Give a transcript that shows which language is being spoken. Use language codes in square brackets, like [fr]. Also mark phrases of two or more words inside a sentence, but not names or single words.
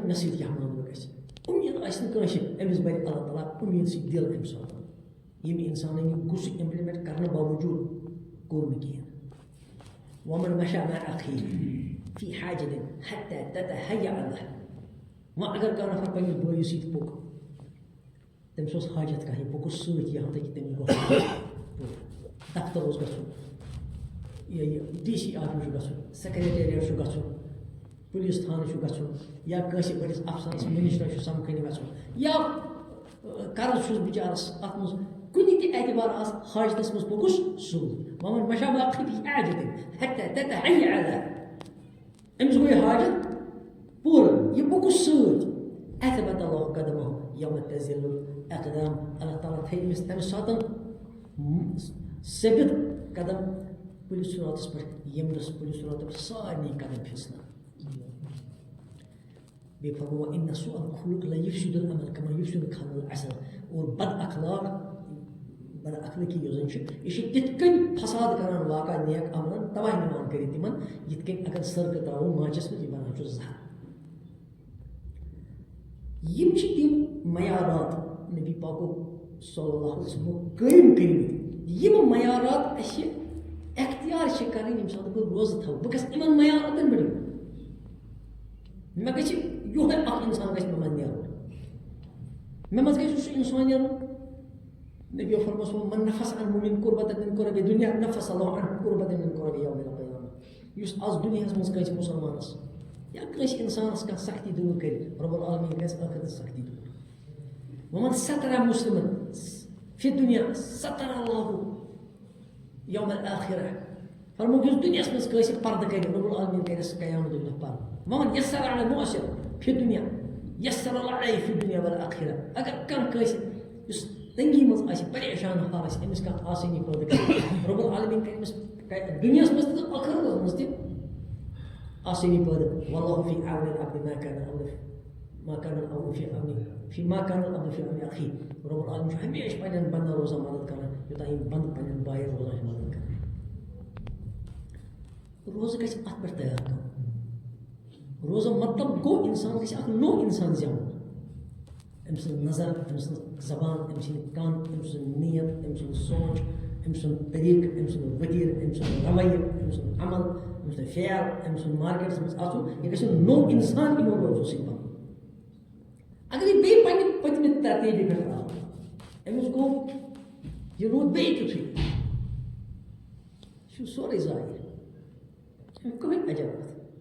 [ks] مےٚ سۭتۍ کیٛاہ معاملہٕ گژھِ اُمید آسہِ نہٕ کٲنٛسہِ أمِس بَرِ اللہ تعالیٰ اُمید سۭتۍ دِل اَمہِ ساتہٕ ییٚمہِ اِنسانن یہِ غُصہٕ اِمپلمنٹ کرنہٕ باوجوٗد کوٚر نہٕ کِہیٖنۍ [ar] ومن مشى مع أخيه في حاجة حتى تتهيأ له [ks] وۄنۍ اگر کانٛہہ نفر پننِس بٲیِس سۭتۍ پوٚک تٔمِس اوس حاجت کانٛہہ یہِ پوٚکُس سۭتۍ یہاں تک تٔمِس گوٚو دفتر اوس گژھُن یہِ [en] DC office [ks] چھُ گژھُن سیکریٹریٹ چھُ گژھُن پُلیٖس تھانہٕ چھُ گژھُن یا کٲنٛسہِ بٔڑِس افسرس منسٹرس چھُ سمکھٕنہِ گژھُن یا قرض چھُس بِچارس اتھ منٛز کُنہِ تہِ اعتبار آسہِ حاجتس منٛز پوٚکُس سۭتۍ [ar] ومن مشى مع أخيه في حاجة حتى تتهيأ له [ks] أمِس گوٚو یہِ حاجت پوٗرٕ یہِ پوٚکُس سۭتۍ [ar] اثبت اللہ قدمہ یوم تزل الاقدام [ks] اللہ تعالیٰ تھٲے أمِس تمہِ ساتہٕ ثٲبت قدم پُلیٖس صورتس پٮ۪ٹھ ییٚمہِ دۄہ پُلیٖس صورتس پٮ۪ٹھ سارنٕے قدم پھِسنہٕ بیٚیہِ فرموو [ar] ان سوء الخلق لا يفسد العمل كما يفسد الخمر العسل [ks] اور بد اخلٲقی یۄس زن چھِ یہِ چھِ تِتھ کٔنۍ فساد کران واقع نیک عملن تباہ نِوان کٔرِتھ تِمن یِتھ کٔنۍ اگر سرکہٕ تراوو ماچس منٛز یہِ بنان چھُ زہر یِم چھِ تِم معیارات نبی پاکو [ar] صلی اللہ علیہ وسلم [ks] قٲیِم کٔرمٕتۍ یِم معیارات اَسہِ اختیار چھِ کرٕنۍ ییٚمہِ ساتہٕ بہٕ روزٕ تھاوٕ بہٕ گژھٕ یِمن معیاراتن پٮ۪ٹھ میں گژھِ یُہے اکھ اِنسان گژھِ مےٚ منٛز نیرُن مےٚ منٛز گژھِ سُہ اِنسان نیرُن نبی فرموس [ar] من نفس عن مؤمن قربة من قرب دنیا نفس الله عنه قربة من قرب يوم القيامة [ks] یُس آز دُنیاہس منٛز کٲنٛسہِ مُسلمانس یا کٲنٛسہِ اِنسانس کانٛہہ سختی دوٗر کٔرِ [ar] رۄب العالمیٖن [ks] گژھِ ٲخرتس سختی دوٗر [ar] ومن ستر مسلمن فی دنیا ستر الله یوم الآخرة [ks] فرموک یُس دُنیاہس منٛز کٲنٛسہِ پردٕ کَرِ [ar] رۄب العالمیٖن [ks] کَرٮ۪س قیامت دۄہ پردٕ [ar] ومن یسر علی المعسر فی دنیا یسر الله علیہ فی دنیا والآخرة [ks] اگر کانٛہہ کٲنٛسہِ یُس تنگی منٛز آسہِ پریشان حال آسہِ أمِس کانٛہہ آسٲنی پٲدٕ کَرِ [ar] رۄب العالمیٖن [ks] کَرِ أمِس دُنیاہس منٛز تہِ تہٕ ٲخرتس منٛز تہِ آسٲنی پٲدٕ [ar] واللہ فی عون العبد ما كان العبد في عون أخيه رب العالمین [ks] چھُ ہمیشہِ پننٮ۪ن بنٛدن روزان مدد کران یوٚتام یِم بنٛدٕ پننٮ۪ن بایَن روزان چھِ مدد کران روزٕ گژھِ اَتھ پٮ۪ٹھ تیار کرُن روزٕ مطلب گوٚو اِنسان گژھِ اکھ نوٚو اِنسان زٮ۪وُن أمۍ سٕنٛز نظر أمۍ سٕنٛز زبان أمۍ سٕنٛدۍ کن أمۍ سُنٛد نیت أمۍ سُنٛد سونٛچ أمۍ سُنٛد طریٖقہٕ أمۍ سُنٛد ؤتیٖرٕ أمۍ سُنٛد رویہِ أمۍ سُنٛد عمل أمۍ سُنٛد فعل أمۍ سُنٛد مارکیٹس منٛز اژُن یہِ گژھِ نوٚو اِنسان یِمو روزو سۭتۍ بنُن اگر یہِ بیٚیہِ پننہِ پٔتمہِ ترتیٖبہِ پٮ۪ٹھ آو أمِس گوٚو یہِ روٗد بیٚیہِ تیُتھُے یہِ چھُ سورُے ضایہِ أمۍ کٕہٕنۍ اجر اَتھ